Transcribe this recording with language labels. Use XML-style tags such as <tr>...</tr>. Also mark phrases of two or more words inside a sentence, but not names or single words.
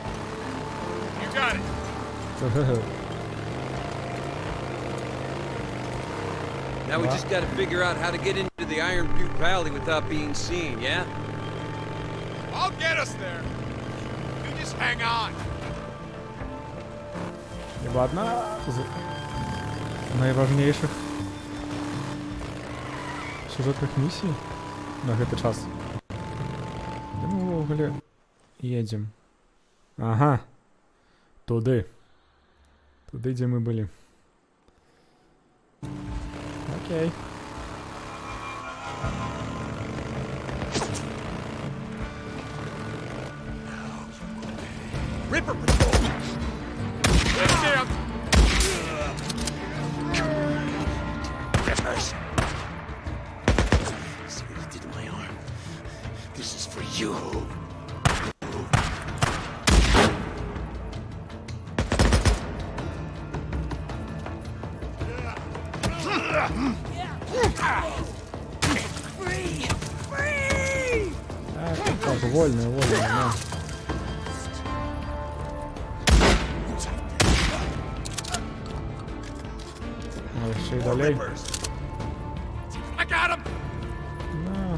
<en>You got it. Now we just gotta figure out how to get into the Iron Butte Valley without being seen, yeah? I'll get us there. You just hang on.</en> <ru>Ибо одна з найважнейших сюжетных миссий</ru> <be>на гэты час. Де мы ўвогуле едем? Ага. Туды. Туды, дзе мы былі. Окей.</be> <en>Ripper patrol. Get down. Rippers. See what you did to my arm? This is for you.</en> <be>Так, вольно, на.</be> <uk>А, ще й далей.</uk> <en>I got him.</en> <be>На.</be>